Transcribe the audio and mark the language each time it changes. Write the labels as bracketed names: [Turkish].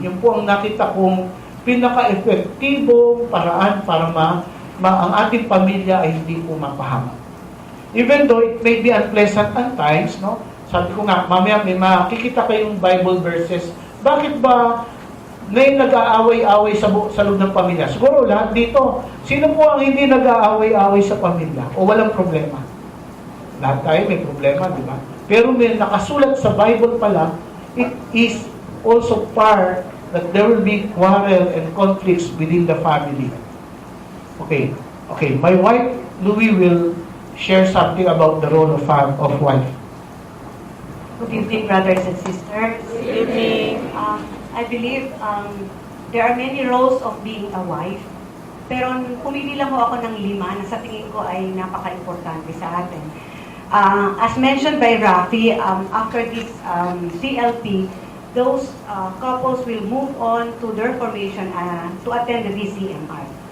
[Filipino] Yun po ang nakita kong pinaka-epektibong paraan para ang ating pamilya ay hindi po mapahamak. [English] Even though it may be unpleasant at times, no? [Filipino] Sabi ko nga, mamaya may makikita kayong Bible verses. Bakit ba may nag-aaway-away sa loob ng pamilya? Siguro lahat dito. Sino po ang hindi nag-aaway-away sa pamilya? O walang problema? Lahat tayo may problema, di ba? Pero may nakasulat sa Bible pala, [English] it is also part that there will be quarrel and conflicts within the family. Okay. My wife, Louie, will share something about the role of wife. Good evening, brothers and sisters. Good evening. I believe there are many roles of being a wife. [Filipino] Pero pumili lang ho ako ng 5 na sa tingin ko ay napaka-importante sa atin. [English] As mentioned by Raffy, after this CLP, those couples will move on to their formation to attend the BCMR.